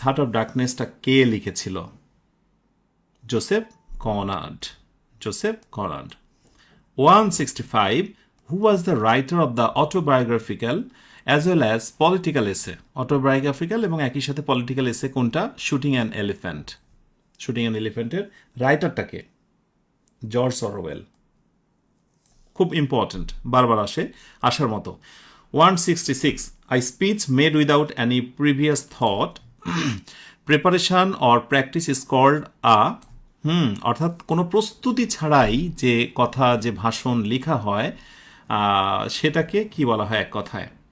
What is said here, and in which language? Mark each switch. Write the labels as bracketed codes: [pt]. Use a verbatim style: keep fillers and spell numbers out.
[bn] Heart of ডার্কনেসটা কে লিখেছিল? Joseph Conrad, Joseph Conrad. [en] One sixty five, who was the writer of the autobiographical as well as political essay? [bn] autobiographical এবং একই সাথে political essay কোনটা? shooting an elephant, shooting an elephant এর রাইটারটাকে? George Orwell. খুব important, বারবার আসে, আসার মতো। [en] one sixty six, a speech made without any previous thought, preparation or practice is called a, [bn] hmm অর্থাৎ কোনো প্রস্তুতি ছাড়াই যে কথা, যে ভাষণ লেখা হয় সেটাকে কি বলা হয় এক কথায়?